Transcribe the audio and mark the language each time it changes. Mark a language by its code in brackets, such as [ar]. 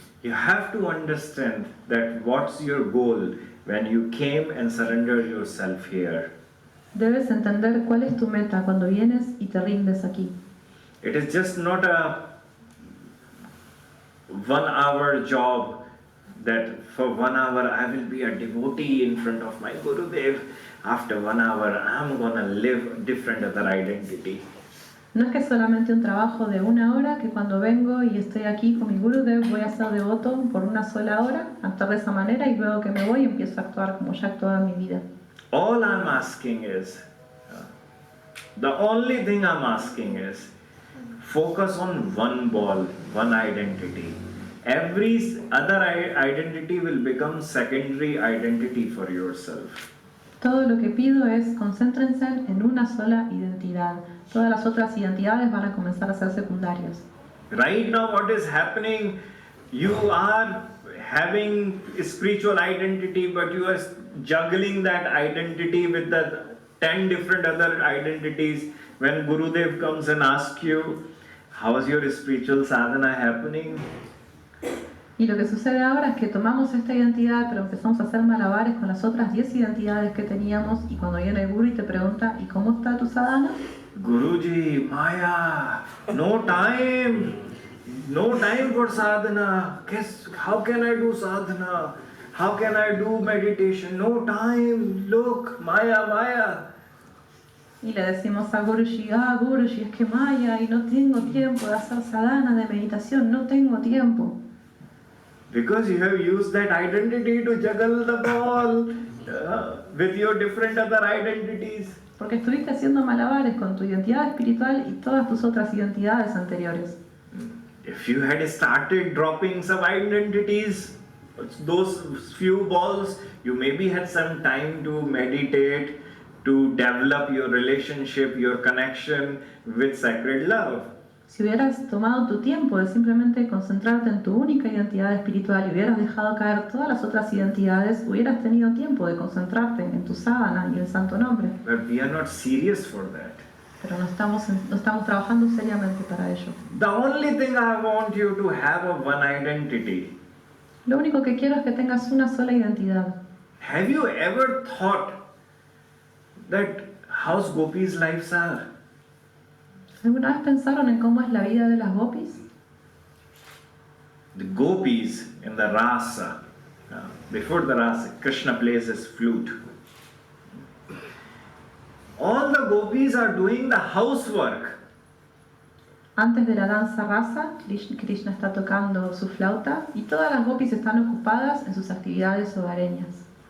[en] You have to understand that what's your goal when you came and surrendered yourself here. [es] Debes entender cuál es tu meta cuando vienes y te rindes aquí. [en] It is just not a 1 hour job that for 1 hour I will be a devotee in front of my Gurudev. After 1 hour I'm gonna live different other identity. [es] No es que solamente un trabajo de 1 hora, que cuando vengo y estoy aquí con mi Gurudev voy a ser devoto por 1 sola hora, actuar de esa manera y luego que me voy empiezo a actuar como ya actuaba en mi vida. [en] All I'm asking is, the only thing I'm asking is, focus on one ball, one identity. Every other identity will become secondary identity for yourself. [es] Todo lo que pido es concéntrense en una sola identidad. Todas las otras identidades van a comenzar a ser secundarias. [en] Right now what is happening, you are having spiritual identity, but you are juggling that identity with the 10 different other identities. When Gurudev comes and asks you, how is your spiritual sadhana happening? [es] Y lo que sucede ahora es que tomamos esta identidad, pero empezamos a hacer malabares con las otras 10 identidades que teníamos, y cuando viene el Guru y te pregunta, ¿y cómo está tu sadhana? [en] Guruji, Maya, no time. No time for sadhana. How can I do sadhana? How can I do meditation? No time. Look, Maya, Maya. [es] Y le decimos a Guruji, Guruji, es que Maya, y no tengo tiempo de hacer sadhana, de meditación, no tengo tiempo. [en] Because you have used that identity to juggle the ball with your different other identities. [es] Porque estuviste haciendo malabares con tu identidad espiritual y todas tus otras identidades anteriores. [en] If you had started dropping some identities, those few balls, you maybe had some time to meditate, to develop your relationship, your connection with sacred love. [es] Si hubieras tomado tu tiempo de simplemente concentrarte en tu única identidad espiritual y hubieras dejado caer todas las otras identidades, hubieras tenido tiempo de concentrarte en tu sadhana y el santo nombre. [en] But we are not serious for that. [es] Pero no estamos trabajando seriamente para ello. [en] The only thing I want you to have a one identity. [es] Lo único que quiero es que tengas una sola identidad. [en] Have you ever thought that how's gopis' lives are? [es] ¿Alguna vez pensaron en cómo es la vida de las gopis? [en] The gopis in the rasa, before the rasa, Krishna plays his flute. All the gopis are doing the housework. [es] Antes de la danza rasa, Krishna está tocando su flauta y todas las gopis están ocupadas en sus actividades hogareñas.